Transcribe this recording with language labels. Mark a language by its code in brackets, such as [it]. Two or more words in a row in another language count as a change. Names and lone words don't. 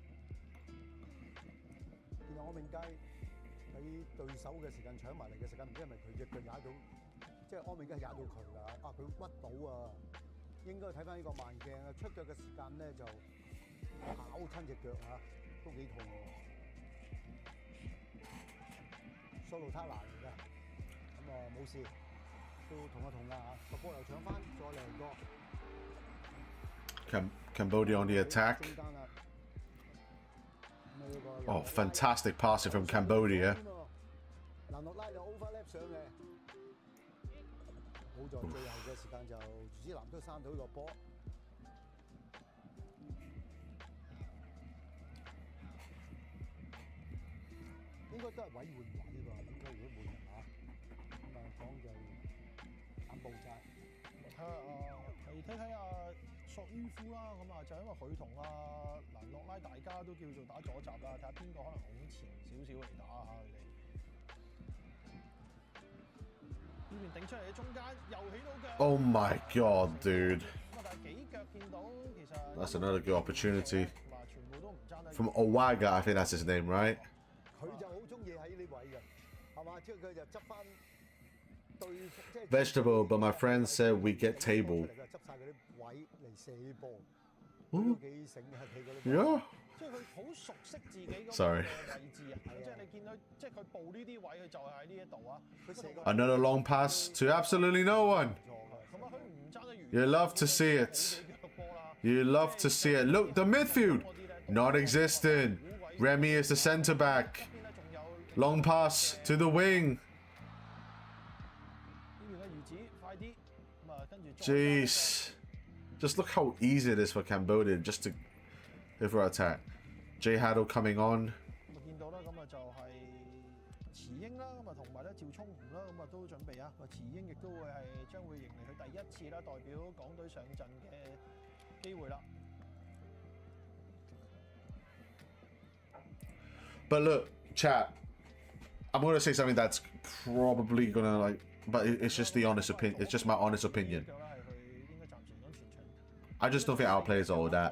[yue] 見到柯明佳喺對手嘅時間搶埋嚟嘅時間，唔知係咪佢隻腳踩到，即係柯明佳踩到佢啦，啊佢屈到啊，應該睇翻呢個慢鏡啊，出腳嘅時間咧就咬親隻腳啊，都幾痛喎。蘇魯塔拿嚟嘅，咁啊冇事，都痛一痛啦嚇，個波又搶翻，再嚟個。 [en] Cambodia on the attack. Oh, fantastic passing from Cambodia. [yue] 難落拉就 overlap 上嘅，好在最後嘅時間就朱子南都生到呢個波。應該都係位換位喎，應該如果換人嚇，咁啊講就柬埔寨。睇下索於夫啦，咁啊就因為佢同蘭諾拉大家都叫做打左閘啦，睇下邊個可能往前少少嚟打下佢哋。呢邊頂出嚟嘅中間又起到腳。 [en] Oh my god, dude. [yue] 咁啊，但係幾腳見到其實。 [en] That's another good opportunity. [yue] 全部都唔爭得。 [en] From Owaga, I think that's his name, right? [yue] 佢就好中意喺呢位嘅，係嘛？之後佢就執翻對。 [en] Vegetable, but my friend said we get table. [yue] 執晒嗰啲位嚟射波， Ooh. 都幾醒嘅，睇嗰啲。 [en] Yeah. [yue] 即係佢好熟悉自己嗰個 [en] Sorry. [yue] 位置啊！即係你見到，即係佢報呢啲位，佢就係喺呢一度啊。 [en] Another long pass to absolutely no one. You love to see it. You love to see it. Look, the midfield, not existent. Remy is the centre back. Long pass to the wing. Jeez. Just look how easy it is for Cambodia just to go for attack. J Haddle coming on. [yue] 見到啦，咁啊就係慈英啦，咁啊同埋咧趙聰紅啦，咁啊都準備啊。慈英亦都會係將會迎嚟佢第一次啦，代表港隊上陣嘅機會啦。 [en] But look, chat. I'm gonna say something that's probably gonna like, but it's just the honest opinion. It's just my honest opinion. I just don't think our players are all that.